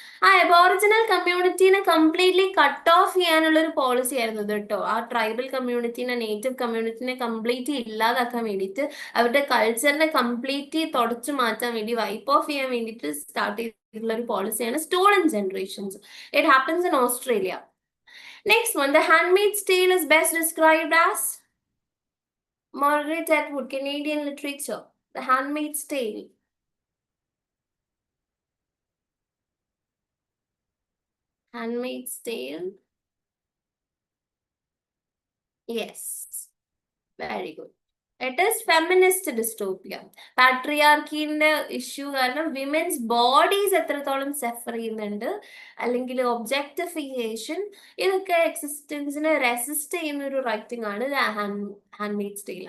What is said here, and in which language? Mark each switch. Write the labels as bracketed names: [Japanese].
[Malayalam] ആ aboriginal കമ്മ്യൂണിറ്റീനെ completely cut off ചെയ്യാനുള്ള ഒരു പോളിസി ആയിരുന്നു ഇത് കേട്ടോ. ആ ട്രൈബൽ കമ്മ്യൂണിറ്റീനെ, നേറ്റീവ് കമ്മ്യൂണിറ്റീനെ കംപ്ലീറ്റ്ലി ഇല്ലാതാക്കാൻ വേണ്ടിയിട്ട്, അവരുടെ കൾച്ചറിനെ കംപ്ലീറ്റ്ലി തുടച്ചു മാറ്റാൻ വേണ്ടി, വൈപ്പ് ഓഫ് ചെയ്യാൻ വേണ്ടിയിട്ട് സ്റ്റാർട്ട് ചെയ്തിട്ടുള്ള ഒരു പോളിസിയാണ് stolen generations. [English] It happens in Australia. Next one, The Handmaid's Tale is best described as Margaret Atwood, Canadian literature. The Handmaid's Tale. Handmaid's Tale. Yes. Very good. It is feminist dystopia. [Malayalam] പാട്രിയാർക്കിന്റെ issue കാരണം women's bodies എത്രത്തോളം സഫർ ചെയ്യുന്നുണ്ട്, അല്ലെങ്കിൽ objectification, ഇതൊക്കെ എക്സിസ്റ്റൻസിനെ resist ചെയ്യുന്ന ഒരു writing ആണ് handmaids tail.